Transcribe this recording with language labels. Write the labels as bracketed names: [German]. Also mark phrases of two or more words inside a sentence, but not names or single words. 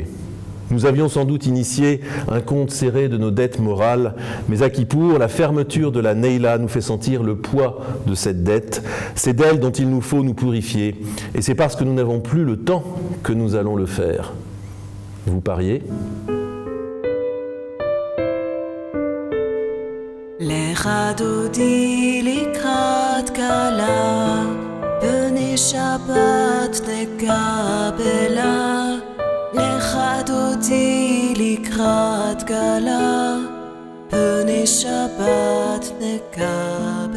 [French] Nous avions sans doute initié un compte serré de nos dettes morales, mais à Kippour, la fermeture de la Neila nous fait sentir le poids de cette dette. C'est d'elle dont il nous faut nous purifier, et c'est parce que nous n'avons plus le temps que nous allons le faire. Vous pariez ? [Hebrew] לך דודי לקראת כלה, בני שבת נקבלה. לך דודי לקראת כלה, בני שבת נקבלה.